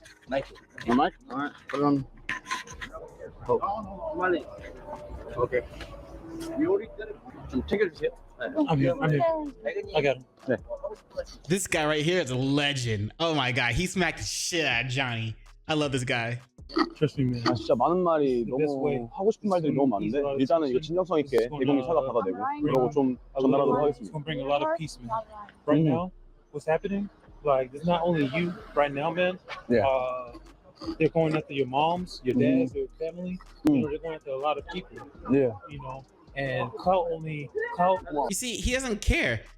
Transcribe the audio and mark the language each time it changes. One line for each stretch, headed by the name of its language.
English: Mic. Your mic? All right. Put it on. Somali. Okay. Some tickets here. I'm here. I got him. This guy right here is a legend. Oh my god, he smacked the shit out of Johnny. I love this guy.
Korean: 진짜 많은 말이 너무 하고 싶은 말들이 너무 많은데 일단은 이거 진정성 있게 대국민 사과 받아내고 그리고 좀 전달하도록 하겠습니다.
English: It's gonna bring a lot of peace, man. Right now, what's happening? Like, it's not only you right now, man. Yeah. They're going after your moms, your dads, your family. You know, they're going after a lot of people. Yeah. You know, and clout only clout. You see, he doesn't care.